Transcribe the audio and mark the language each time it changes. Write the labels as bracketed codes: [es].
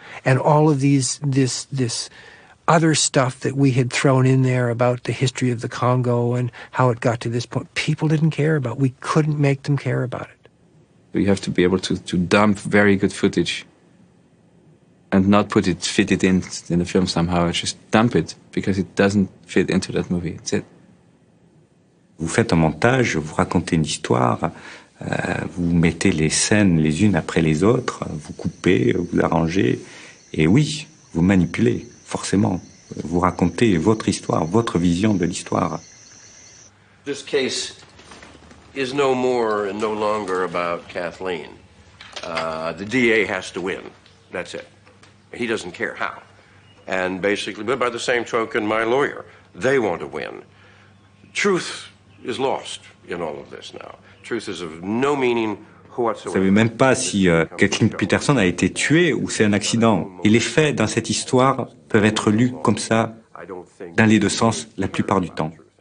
[en] And all of this other stuff that we had thrown in there about the history of the Congo and how it got to this point, people didn't care about. We couldn't make them care about it. You have to be able to dump very good footage and not fit it in the film somehow. Just dump it because it doesn't fit into that movie. That's it. [fr] Vous faites un montage, vous racontez une histoire, vous mettez les scènes les unes après les autres, vous coupez, vous arrangez, et oui, vous manipulez. Forcément, vous racontez votre histoire, votre vision de l'histoire. [en] This case is no more and no longer about Kathleen. The DA has to win. That's it. He doesn't care how. And basically, but by the same token, my lawyer, they want to win. Truth is lost in all of this now. Truth is of no meaning. [fr] Vous ne savez même pas si Kathleen Peterson a été tuée ou c'est un accident. Et les faits dans cette histoire peuvent être lus comme ça, dans les deux sens, la plupart du temps.